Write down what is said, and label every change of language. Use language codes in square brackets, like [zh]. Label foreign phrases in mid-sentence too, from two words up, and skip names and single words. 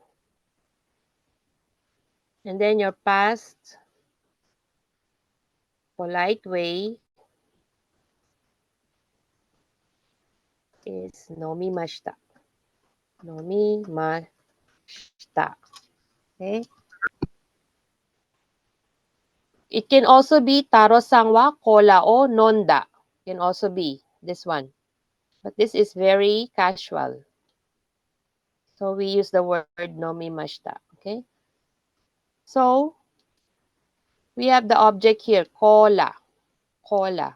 [en] And then your past polite way is nomimashita. [ja] Nomimashita. Okay? [en] It can also be [ja] 太郎さんは、コーラを飲んだ. [en] Can also be this one. But this is very casual. So we use the word nomimashita. Okay? So we have the object here, [ja] kola. Kola.